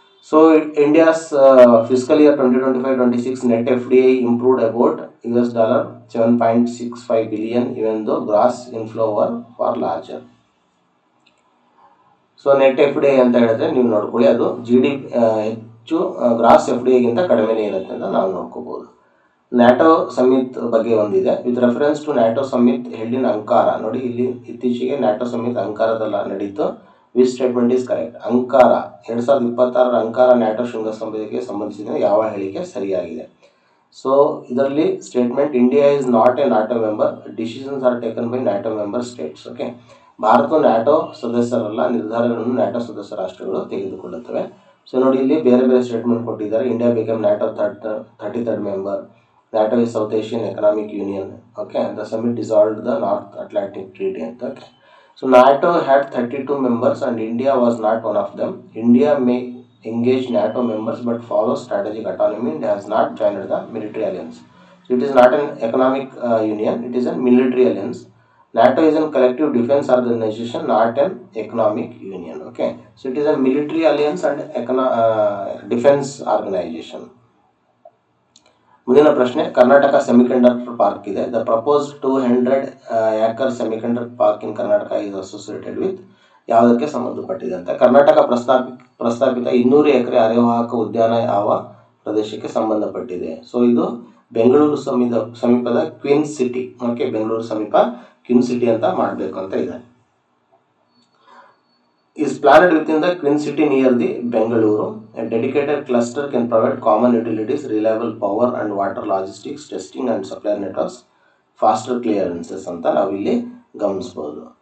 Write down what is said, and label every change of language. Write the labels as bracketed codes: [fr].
[en] So India's fiscal year 2025-26 net FDI improved about $7.65 billion even though gross inflow were far larger. [kn] So net FDI ಅಂತ ಹೇಳಿದ್ರೆ ನೀವು ನೋಡ್ಕೊಳ್ಳಿ ಅದು GDP ಹೆಚ್ಚು gross FDI ಗಿಂತ ಕಡಿಮೆನೇ ಇರುತ್ತೆ ಅಂತ ನಾವು ನೋಡ್ಕೋಬಹುದು. ನ್ಯಾಟೋ ಸಮಿಟ್ ಬಗ್ಗೆ ಒಂದಿದೆ. [en] With reference to NATO summit held in Ankara. [kn] ನೋಡಿ ಇಲ್ಲಿ ಇತ್ತೀಚೆಗೆ ನ್ಯಾಟೋ ಸಮಿಟ್ ಅಂಕಾರದಲ್ಲಿ ನಡೀತು. [en] Which statement is correct? [kn] ಅಂಕಾರ 2026 ಅಂಕಾರ NATO ಶೃಂಗಸಭೆಗೆ ಸಂಬಂಧಿಸಿದ ಯಾವ ಹೇಳಿಕೆ ಸರಿಯಾಗಿದೆ? [en] So ಇದರಲ್ಲಿ statement India is not a NATO member, decisions are taken by NATO member states. [kn] Okay, Bharat NATO ಸದಸ್ಯರಲ್ಲ, ನಿರ್ಧಾರಗಳನ್ನು ನ್ಯಾಟೋ ಸದಸ್ಯ ರಾಷ್ಟ್ರಗಳು ತೆಗೆದುಕೊಳ್ಳುತ್ತವೆ. ಸೊ ನೋಡಿ ಇಲ್ಲಿ ಬೇರೆ ಬೇರೆ ಸ್ಟೇಟ್ಮೆಂಟ್ ಕೊಟ್ಟಿದ್ದಾರೆ. [en] India become NATO 33rd member, NATO is South Asian Economic Union. Okay, the summit dissolved the North Atlantic Treaty. Okay, so NATO had 32 members and India was not one of them. India may engage NATO members but follows strategic autonomy and has not joined the military alliance. So it is not an economic union; it is a military alliance. NATO is a collective defense organization, not an economic union. Okay, so it is a military alliance and defense organization. [kn] ಮುಂದಿನ ಪ್ರಶ್ನೆ, Karnataka semiconductor park ಇದೆ. [en] the proposed 200 acre semiconductor park in Karnataka is associated with [kn] ಯಾವುದಕ್ಕೆ ಸಂಬಂಧಪಟ್ಟಿದೆ ಅಂತ. ಕರ್ನಾಟಕ ಪ್ರಸ್ತಾಪಿತ 200 ಎಕರೆ ಅರೆವಾಹಕ ಉದ್ಯಾನ ಯಾವ ಪ್ರದೇಶಕ್ಕೆ ಸಂಬಂಧಪಟ್ಟಿದೆ? ಸೊ ಇದು ಬೆಂಗಳೂರು ಸಮೀಪದ ಕ್ವೀನ್ ಸಿಟಿ. ಓಕೆ, ಬೆಂಗಳೂರು ಸಮೀಪ ಕ್ವೀನ್ ಸಿಟಿ ಅಂತ ಮಾಡಬೇಕು ಅಂತ ಇದೆ. [en] is planned within the Queen City near the Bengaluru. A dedicated cluster can provide common utilities, reliable power and water logistics, testing and supply networks, faster clearances [kn] ಅಂತ ನಾವಿಲ್ಲಿ ಗಮನಿಸಬಹುದು.